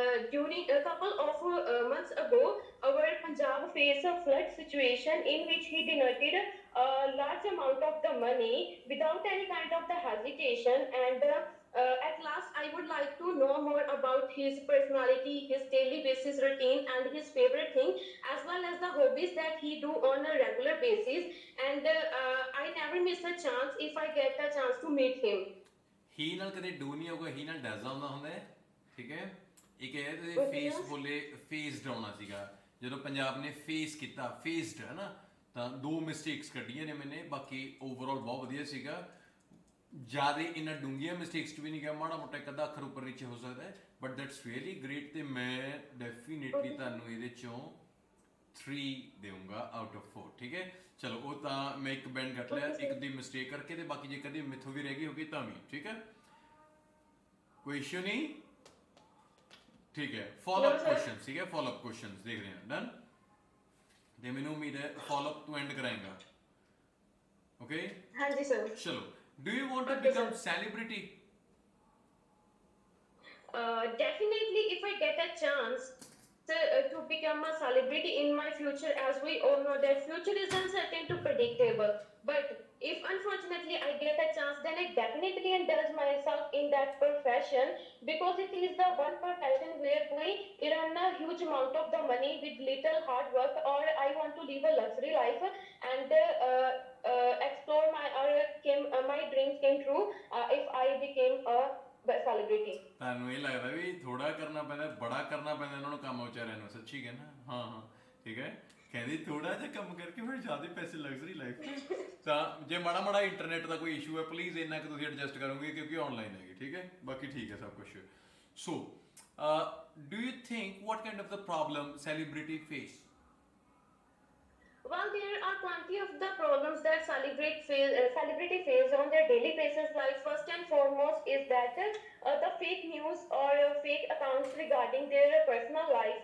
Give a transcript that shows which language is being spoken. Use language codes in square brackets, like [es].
[en] During a couple of months ago, our Punjab faced a flood situation in which he donated a large amount of the money without any kind of the hesitation and at last, I would like to know more about his personality, his daily basis routine, and his favorite thing, as well as the hobbies that he do on a regular basis. And I never miss a chance if I get a chance to meet him. [pa] ਹੀ ਨਾਲ ਕਦੇ do ਨਹੀਂ ਹੋਊਗਾ, ਹੀ ਨਾਲ ਡੈਜ਼ ਆਉਂਦਾ ਹੁੰਦਾ ਹੈ, ਠੀਕ ਹੈ। ਇੱਕ ਇਹ ਤੁਸੀਂ [en] Okay. [pa] ਫੇਸ ਬੋਲੇ, ਫੇਸਡ ਆਉਣਾ ਸੀਗਾ ਜਦੋਂ ਪੰਜਾਬ ਨੇ ਫੇਸ ਕੀਤਾ, ਫੇਸਡ ਹੈ ਨਾ, ਤਾਂ 2 ਮਿਸਟੇਕਸ ਕੱਢੀਆਂ ਨੇ ਮੈਨੇ, ਬਾਕੀ ਓਵਰਆਲ ਬਹੁਤ ਵਧੀਆ ਸੀਗਾ। ਜ਼ਿਆਦਾ ਇੰਨਾ ਡੂੰਘੀਆਂ ਮਿਸਟੇਕਸ 'ਚ ਵੀ ਨਹੀਂ ਗਿਆ, ਮਾੜਾ ਮੋਟਾ ਇੱਕ ਅੱਧਾ ਅੱਖਰ ਉੱਪਰ ਨੀਚੇ ਹੋ ਸਕਦਾ ਹੈ, [en] But that's really great. [pa] ਤੇ ਮੈਂ ਡੈਫੀਨੇਟਲੀ ਤੁਹਾਨੂੰ ਇਹਦੇ 'ਚੋਂ 3 ਦੇਵਾਂਗਾ [en] out of 4, [pa] ਠੀਕ ਹੈ। ਚਲੋ ਉਹ ਤਾਂ ਮੈਂ ਇੱਕ ਬੈਂਡ ਕੱਟ ਲਿਆ ਇੱਕ ਦੀ ਮਿਸਟੇਕ ਕਰਕੇ, ਤੇ ਬਾਕੀ ਜੇ ਕਦੇ ਮਿੱਥੋਂ ਵੀ ਰਹਿ ਗਈ ਹੋਗੀ ਤਾਂ ਵੀ ਠੀਕ ਹੈ, ਕੋਈ ਇਸ਼ੂ ਨਹੀਂ, ਠੀਕ ਹੈ। ਫੋਲੋਅਪ ਕੁਐਸਚਨ, ਠੀਕ ਹੈ, ਫੋਲੋਅਪ ਕੁਐਸਚਨ ਦੇਖਦੇ ਹਾਂ। ਡਨ, ਤੇ ਮੈਨੂੰ ਉਮੀਦ ਹੈ ਫੋਲੋਅਪ ਤੂੰ ਐਂਡ ਕਰਾਏਗਾ, ਓਕੇ। ਹਾਂਜੀ ਸਰ। [en] ਚਲੋ, do you want to become celebrity? Definitely, if I get a chance to become a celebrity in my future, as we all know that future is uncertain to predictable. But if unfortunately I get a chance, then I definitely indulge myself in that profession because it is the one profession where we earn a huge amount of the money with little hard work. Or I want to live a luxury life and explore my dreams came true if I became a celebrity. [pa] ਤੁਹਾਨੂੰ ਇਹ ਲੱਗਦਾ ਵੀ ਥੋੜਾ ਕਰਨਾ ਪੈਂਦਾ, ਬੜਾ ਕਰਨਾ ਪੈਂਦਾ ਇਹਨਾਂ ਨੂੰ ਕੰਮ ਵਿਚਾਰਿਆਂ ਨੂੰ, ਸੱਚੀ ਕਹਿਣਾ? ਹਾਂ ਹਾਂ, ਠੀਕ ਹੈ। ਕਹਿੰਦੀ ਥੋੜਾ ਜਿਹਾ ਕੰਮ ਕਰਕੇ ਫਿਰ ਜ਼ਿਆਦਾ ਪੈਸੇ ਲਗਜ਼ਰੀ ਲਾਈਫ। ਤਾਂ ਜੇ ਮਾੜਾ ਮਾੜਾ ਇੰਟਰਨੈਟ ਦਾ ਕੋਈ ਇਸ਼ੂ ਹੈ, ਪਲੀਜ਼ ਇੰਨਾ ਕਿ ਤੁਸੀਂ ਐਡਜਸਟ ਕਰੋਗੇ ਕਿਉਂਕਿ ਆਨਲਾਈਨ ਹੈਗੀ, ਠੀਕ ਹੈ। ਬਾਕੀ ਠੀਕ ਹੈ ਸਭ ਕੁਝ। [en] So do you think what kind of the problem celebrity face? Well, there are plenty of the problems that celebrity face on their daily basis. Like first and foremost is that the fake news or fake accounts regarding their personal life.